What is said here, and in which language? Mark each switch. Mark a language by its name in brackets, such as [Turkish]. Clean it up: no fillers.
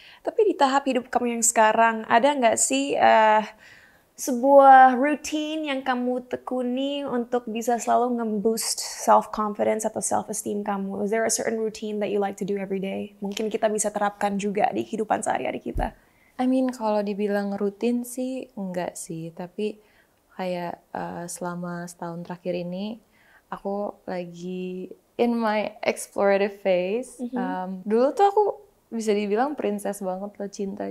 [Indonesian] Tapi di tahap hidup kamu yang sekarang, ada nggak sih sebuah routine yang kamu tekuni untuk bisa selalu nge-boost self-confidence atau self-esteem kamu? [English] Is there a certain routine that you like to do every day? [Indonesian] Mungkin kita bisa terapkan juga di kehidupan sehari-hari kita. [English] I mean, [Indonesian] kalau dibilang rutin sih enggak sih, tapi kayak selama setahun terakhir ini aku lagi [English] in my explorative phase. [Indonesian] Dulu tuh aku bisa dibilang princess banget loh cinta.